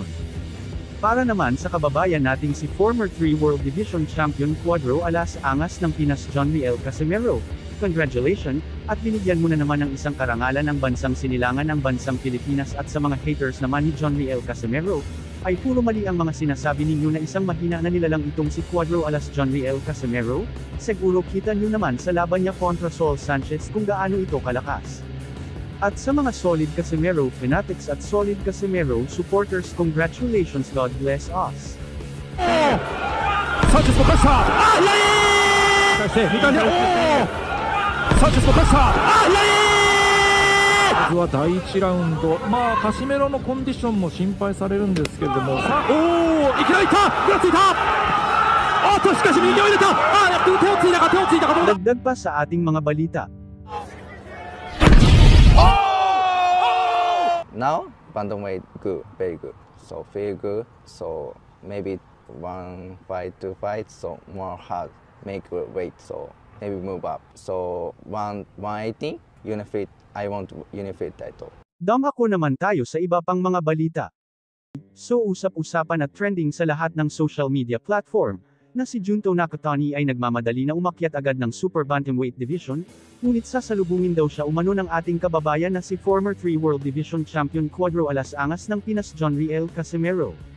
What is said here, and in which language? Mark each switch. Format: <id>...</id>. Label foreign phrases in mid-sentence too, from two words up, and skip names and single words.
<tl>Para naman sa kababayan nating si</tl> <en>former 3 World Division Champion</en> <tl>Cuadro Alas Angas ng Pinas John Riel Casimero, congratulations, at binigyan mo na naman ng isang karangalan ng bansang sinilangan ng bansang Pilipinas at sa mga haters naman ni John Riel Casimero, ay puro mali ang mga sinasabi ninyo na isang mahina na nilalang itong si Cuadro Alas John Riel Casimero, siguro kita nyo naman sa laban niya kontra Saul Sanchez kung gaano ito kalakas. At sa mga solid Casimero fanatics at solid Casimero supporters, congratulations,</tl> <en>God bless us.</en> <ja>サンチェスもプレッシャー！ サンチェスもプレッシャー! まずは第1ラウンド、カシメロのコンディションも心配されるんですけれども、さあ、いきなりいった、ぐらついた、しかし右を入れた、手をついたか、どうだ。</ja> <tl>Dagdag pa sa ating mga balita.</tl> <en>Now, bantamweight good, very good. So feel good. So maybe 1 fight, 2 fights. So more hard, make weight. So maybe move up. So 180, unifit. I want unifit title.</en> <tl>Dumako naman tayo sa iba pang mga balita. So usap-usapan at trending sa lahat ng</tl> <en>social media platform,</en> <tl>na si Junto Nakatani ay nagmamadali na umakyat agad ng</tl> <en>Super Bantamweight Division,</en> <tl>ngunit sasalubungin daw siya umano ng ating kababayan na si</tl> <en>former 3 World Division Champion</en> <tl>Cuadro Alas Angas ng Pinas John Riel Casimero.</tl>